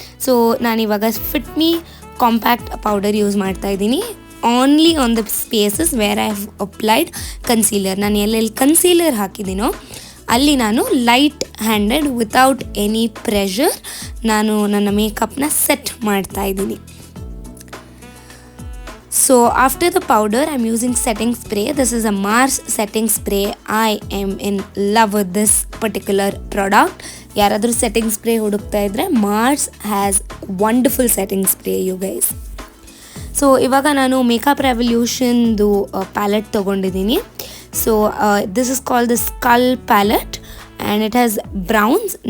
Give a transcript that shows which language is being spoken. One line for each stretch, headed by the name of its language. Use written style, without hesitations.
English: so
Kannada: ನಾನಿವಾಗ
English: Fit me compact powder use ಮಾಡ್ತಾ ಇದ್ದೀನಿ only on the spaces where I have applied concealer.
Kannada: ನಾನು ಎಲ್ಲೆಲ್ಲಿ ಕನ್ಸೀಲರ್ ಹಾಕಿದ್ದೀನೋ ಅಲ್ಲಿ ನಾನು light handed
English: without any pressure
Kannada: ನಾನು ನನ್ನ ಮೇಕಪ್ನ ಸೆಟ್ ಮಾಡ್ತಾ ಇದ್ದೀನಿ.
English: So after the powder I'm using setting spray. This is a Mars setting spray. I am in love with this particular product.
Kannada: ಯಾರಾದರೂ setting spray ಹುಡುಕ್ತಾ ಇದ್ದರೆ
English: Mars has wonderful setting spray you guys.
Kannada: So ಇವಾಗ ನಾನು makeup ರೆವಲ್ಯೂಷನ್ದು palette ತೊಗೊಂಡಿದ್ದೀನಿ.
English: So this is called the skull palette and it has browns.